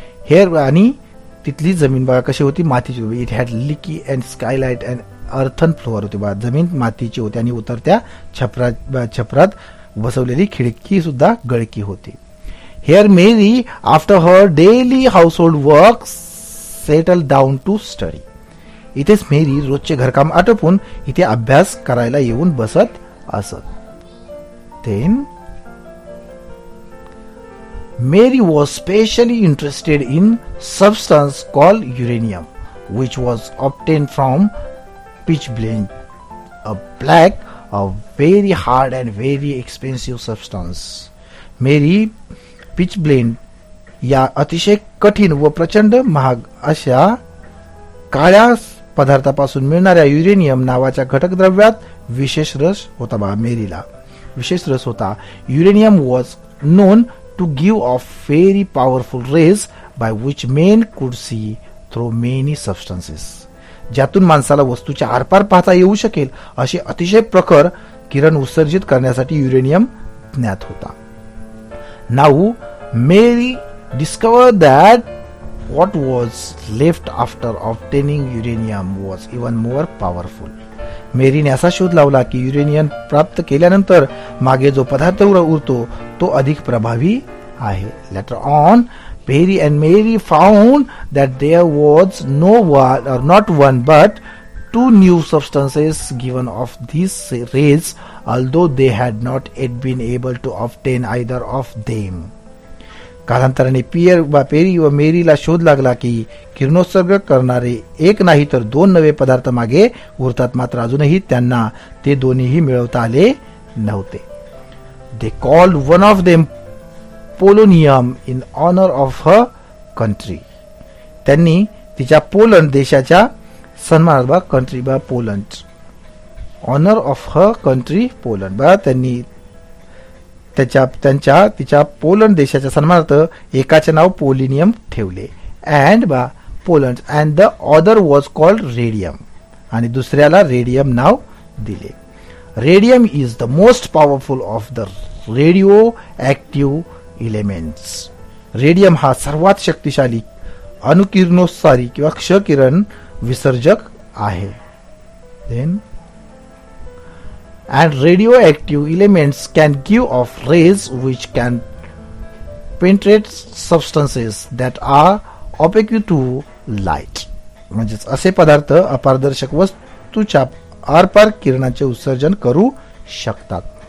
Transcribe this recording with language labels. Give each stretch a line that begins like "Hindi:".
Marathi: हेर आणि तिथली जमीन बघा कशी होती, मातीची होती.
English: it had leaky and skylight and earthen floor
Marathi: होती बघा, जमीन मातीची होती आणि उतरत्या छपरात बसवलेली खिडकी सुद्धा गळकी होती.
English: Here Mary, after her daily household work, settled down to study.
Marathi: इथेच मेरी रोजचे घरकाम आटोपून इथे अभ्यास करायला येऊन बसत असत.
English: Then Mary was specially interested in substance called uranium, which was obtained from pitchblende, a black, a very hard and very expensive substance.
Marathi: Mary pitchblende या अतिशय कठीण व प्रचंड महाग अशा काळ्या पदार्थापासून मिळणाऱ्या युरेनियम नावाच्या घटक द्रव्यात विशेष रस होता. मेरीला विशेष रस होता.
English: Uranium was known to give off very powerful rays by which men could see through many substances.
Marathi: ज्यातून माणसाला वस्तूच्या आरपार पाहता येऊ शकेल असे अतिशय प्रखर किरण उत्सर्जित करण्यासाठी युरेनियम ज्ञात होता.
English: Now Mary discovered that what was left after obtaining uranium was even more powerful.
Marathi: मेरीने असा शोध लावला की युरेनियम प्राप्त केल्यानंतर मागे जो पदार्थ उरतो तो अधिक प्रभावी आहे.
English: Later on, Perry and Mary found that there was not one but 2 new substances given off these rays, although they had not yet been able to obtain either of them.
Marathi: कालांतराने पेरी व मेरीला शोध लागला की किरणोत्सर्ग करणारे एक नाही तर 2 नवे पदार्थ मागे उरतात, मात्र अजूनही त्यांना ते दोन्हीही मिळवता आले नव्हते.
English: They called one of them polonium in honor of her country.
Marathi: त्यांनी तिच्या पोलंड देशाच्या सन्मानार्थ
English: country बा Poland, honour of her country Poland
Marathi: बा त्यांनी तिच्या पोलंड देशाच्या सन्मानार्थ एकाचे नाव पोलिनियम ठेवले.
English: and बा Poland and the other was called radium
Marathi: आणि दुसऱ्याला रेडियम नाव दिले.
English: Radium is the most powerful of the radioactive elements.
Marathi: Radium हा सर्वात शक्तिशाली अणुकिरणोत्सारी किंवा क्षकिरण विसर्जक आहे.
English: Then and radioactive elements can give off rays which can penetrate substances that are opaque to light.
Marathi: म्हणजेच असे पदार्थ अपारदर्शक वस्तूच्या आरपार किरणाचे उत्सर्जन करू शकतात.